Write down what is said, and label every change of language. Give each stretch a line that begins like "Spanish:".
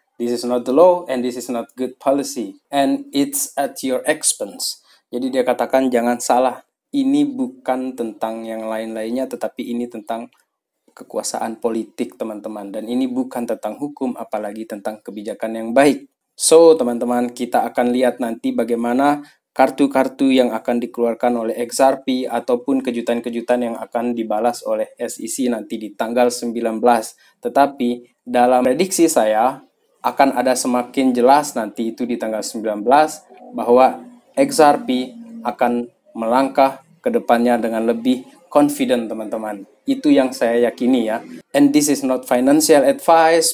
English: This is not the law and this is not good policy. And it's at your expense.
Indonesian: Jadi dia katakan jangan salah, ini bukan tentang yang lain-lainnya, tetapi ini tentang kekuasaan politik, teman-teman. Dan ini bukan tentang hukum, apalagi tentang kebijakan yang baik. So, teman-teman, kita akan lihat nanti bagaimana kartu-kartu yang akan dikeluarkan oleh XRP ataupun kejutan-kejutan yang akan dibalas oleh SEC nanti di tanggal 19. Tetapi dalam prediksi saya akan ada semakin jelas nanti itu di tanggal 19 bahwa XRP akan melangkah ke depannya dengan lebih confident, teman-teman. Itu yang saya yakini ya.
English: And this is not financial advice.